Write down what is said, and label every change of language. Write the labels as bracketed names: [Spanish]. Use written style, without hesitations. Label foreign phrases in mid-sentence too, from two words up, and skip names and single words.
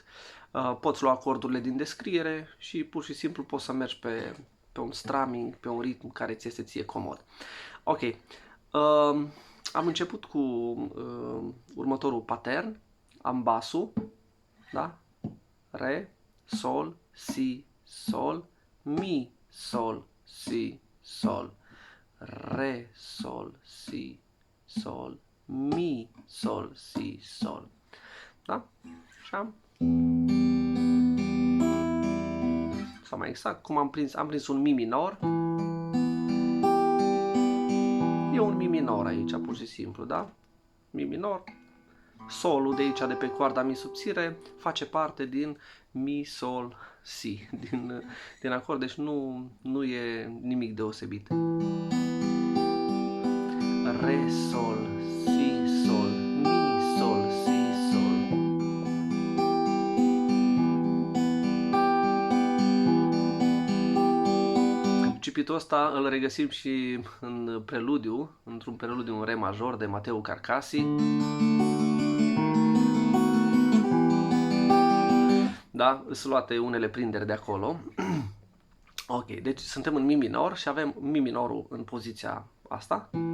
[Romanian] Poți lua acordurile din descriere și pur și simplu poți să mergi pe un strumming, pe un ritm care ți este ție comod. Ok, am început cu următorul pattern. Am basul, da? Re, sol, si, sol, mi, sol, si, sol, re, sol, si, sol, mi, sol, si, sol. Da? Și sau mai exact, cum am prins un mi minor. E un mi minor aici, pur și simplu, da? Mi minor. Solul de aici, de pe coarda mi subțire, face parte din mi, sol, si, din acord, deci nu e nimic deosebit. Re, sol, si, sol, mi, sol, si, sol. Cipitul ăsta îl regăsim și în preludiu, într-un preludiu în re major de Mateu Carcasi. Da, sunt luate unele prinderi de acolo. Ok, deci suntem în mi minor și avem mi minorul în poziția asta.